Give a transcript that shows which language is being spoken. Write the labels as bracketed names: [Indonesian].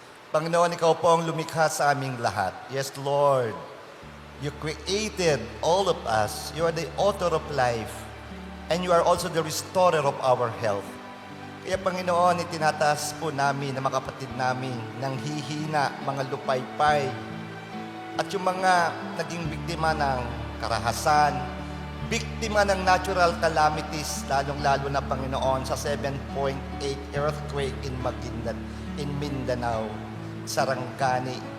[Filipino] Panginoon, Ikaw po ang lumikha sa aming lahat. [English] Yes, Lord. You created all of us. You are the author of life. And you are also the restorer of our health. [Filipino] Kaya Panginoon, itinataas po namin na mga kapatid namin ng hihina, mga lupaypay, at yung mga naging biktima ng karahasan, biktima ng natural calamities, lalong-lalo na Panginoon sa 7.8 earthquake in Mindanao, Sarangani.